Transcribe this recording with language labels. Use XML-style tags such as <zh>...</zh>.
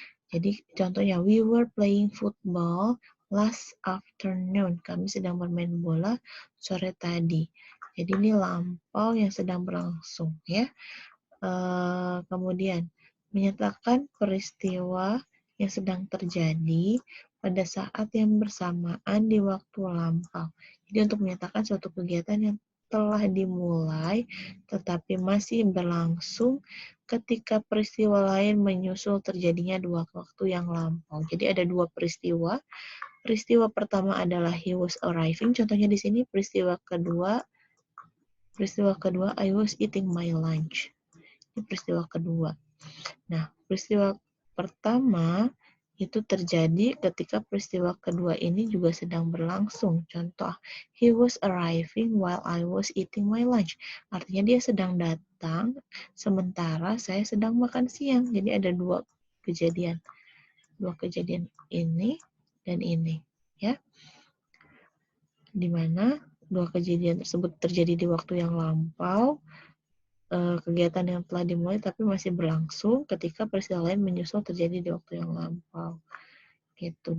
<en>Jadi contohnya, we were playing football last afternoon.</en> <id>Kami sedang bermain bola sore tadi. Jadi ini lampau yang sedang berlangsung ya. Kemudian menyatakan peristiwa yang sedang terjadi pada saat yang bersamaan di waktu lampau. Jadi untuk menyatakan suatu kegiatan yang telah dimulai tetapi masih berlangsung ketika peristiwa lain menyusul terjadinya dua waktu yang lampau. Jadi ada dua peristiwa. Peristiwa pertama adalah</id> <en>he was arriving.</en> <id>Contohnya di sini peristiwa kedua</id> <en>I was eating my lunch.</en> <id>Ini peristiwa kedua. Nah, peristiwa pertama itu terjadi ketika peristiwa kedua ini juga sedang berlangsung.</id> <en>Contoh, he was arriving while I was eating my lunch.</en> <id>Artinya dia sedang datang sementara saya sedang makan siang. Jadi ada dua kejadian. Dua kejadian ini dan ini. Ya. Di mana dua kejadian tersebut terjadi di waktu yang lampau, kegiatan yang telah dimulai tapi masih berlangsung ketika peristiwa lain menyusul terjadi di waktu yang lampau. Gitu.</id>